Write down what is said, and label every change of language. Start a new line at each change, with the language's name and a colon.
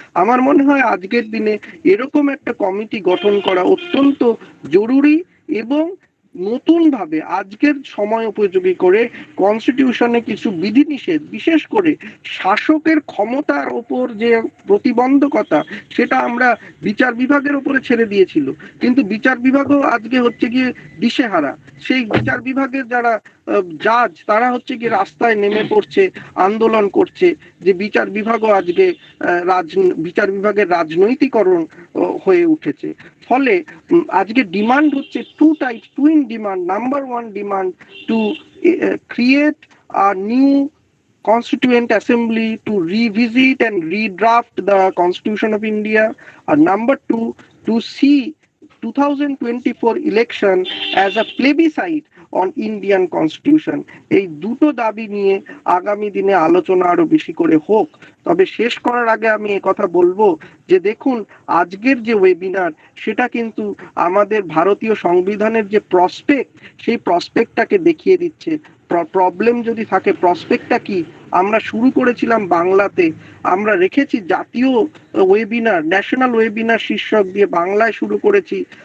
Bangla: আমার মনে হয় আজকের দিনে এরকম একটা কমিটি গঠন করা অত্যন্ত জরুরি, এবং নতুন ভাবে আজকের সময় উপযোগী করে কনস্টিটিউশনে কিছু বিধিনিষেধ, বিশেষ করে শাসকের ক্ষমতার ওপর যে প্রতিবন্ধকতা, সেটা আমরা বিচার বিভাগের উপরে ছেড়ে দিয়েছিল, কিন্তু বিচার বিভাগও আজকে হচ্ছে গিয়ে দিশেহারা। সেই বিচার বিভাগের যারা জাজ, তারা হচ্ছে গিয়ে রাস্তায় নেমে পড়ছে, আন্দোলন করছে, যে বিচার বিভাগও আজকে বিচার বিভাগের রাজনৈতিকরণ হয়ে উঠেছে। ফলে আজকে ডিমান্ড হচ্ছে twin demand.
English: Number one demand to create a new Constituent Assembly to revisit and redraft the Constitution of India. Number two, to see 2024 election as a plebiscite on Indian Constitution.
Bangla: এই দুটো দাবি নিয়ে আগামী দিনে আলোচনা আরো বেশি করে হোক। তবে শেষ করার আগে আমি কথা বলবো যে দেখুন, আজকের যে ওয়েবিনার সেটা কিন্তু আমাদের ভারতীয় সংবিধানের যে প্রসপেক্ট, সেই প্রসপেক্টটাকে দেখিয়ে দিচ্ছে। প্রবলেম যদি থাকে, প্রসপেক্টটা কি? আমরা শুরু করেছিলাম বাংলাতে, আমরা রেখেছি জাতীয় ওয়েবিনার, ন্যাশনাল ওয়েবিনার শীর্ষক দিয়ে বাংলায় শুরু করেছি।